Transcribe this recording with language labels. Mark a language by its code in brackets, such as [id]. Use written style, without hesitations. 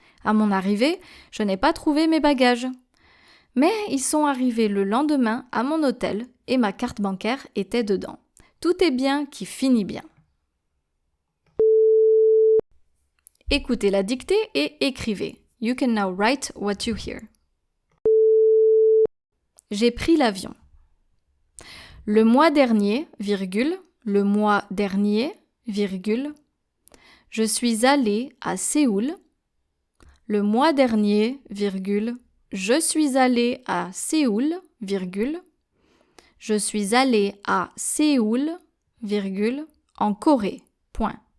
[fr] À mon arrivée, je n'ai pas trouvé mes bagages. Mais ils sont arrivés le lendemain à mon hôtel et ma carte bancaire était dedans. Tout est bien qui finit bien. Écoutez la dictée et écrivez. [en] You can now write what you hear. [fr] J'ai pris l'avion. Le mois dernier, le mois dernier, je suis allée à Séoul. Le mois dernier, je suis allée à Séoul, je suis allée à Séoul, en Corée, point.